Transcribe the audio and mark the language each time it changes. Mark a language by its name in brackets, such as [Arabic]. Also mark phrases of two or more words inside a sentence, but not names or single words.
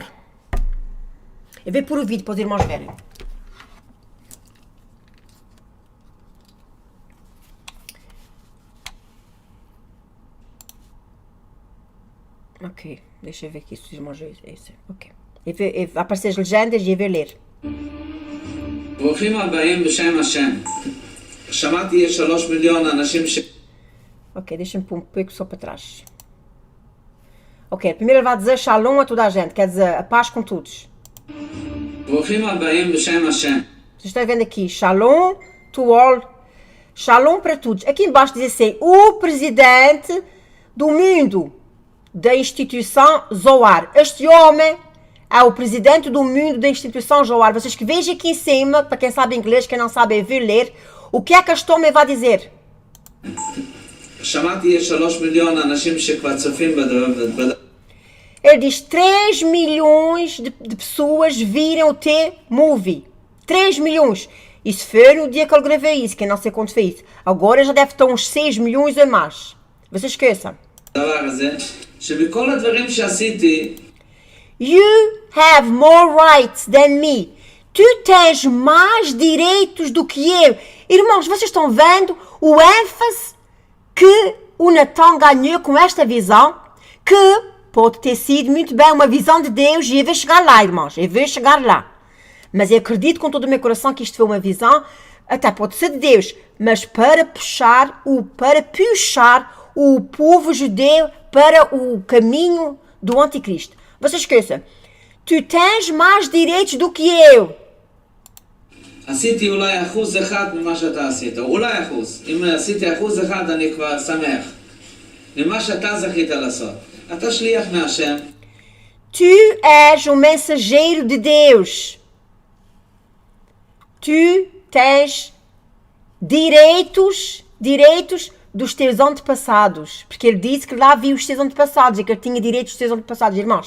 [Portuguese] Eu vou pôr o vídeo para os irmãos verem. Ok, deixa eu ver aqui se os irmãos veem isso. Ok. Vai aparecer as legendas e eu vou ler. [Hebrew] ברוכים הבאים בשם השם. שמעתי יש 3 מיליון אנשים [Portuguese] Ok, deixa-me pôr um pouco só para trás. Ok, primeiro ele vai dizer shalom a toda a gente, quer dizer a paz com todos. [Hebrew] ברוכים הבאים בשם השם. [Portuguese] Vocês estão vendo aqui, [English] shalom to all, [Portuguese] shalom para todos. Aqui embaixo diz assim, o presidente do mundo, da instituição Zohar. Este homem é o presidente do mundo da instituição Zohar. Vocês que vejam aqui em cima, para quem sabe inglês, quem não sabe, eu vou ler, o que é que este homem vai dizer? [Hebrew] שמעתי יש 3 מיליון אנשים שכבר צופים [Portuguese] Ele diz 3 milhões de pessoas viram o T-Movie. 3 milhões. Isso foi no dia que ele gravei isso, que eu não sei quanto foi isso. Agora já deve estar uns 6 milhões ou mais. Vocês esqueçam. [Hebrew] הדבר הזה, שבכל הדברים שעשיתי, [English] You have more rights than me. [Portuguese] Tu tens mais direitos do que eu. Irmãos, vocês estão vendo o ênfase que o Natan ganhou com esta visão, que pode ter sido muito bem uma visão de Deus, e eu vou chegar lá, irmãos, eu vou chegar lá. Mas eu acredito com todo o meu coração que isto foi uma visão, até pode ser de Deus, mas para puxar o povo judeu para o caminho do anticristo. Vocês esqueçam, tu tens mais direitos do que eu. [Hebrew] עשיתי אולי 1% ממה שאתה עשית, אולי 1%. אם עשיתי 1% אני כבר שמח. ממה שאתה זכית לעשות. אתה שליח מהשם. [Portuguese] Tu és um mensageiro de Deus. Tu tens direitos dos teus antepassados. Porque ele disse que lá viu os teus antepassados e que ele tinha direitos dos teus antepassados, irmãos.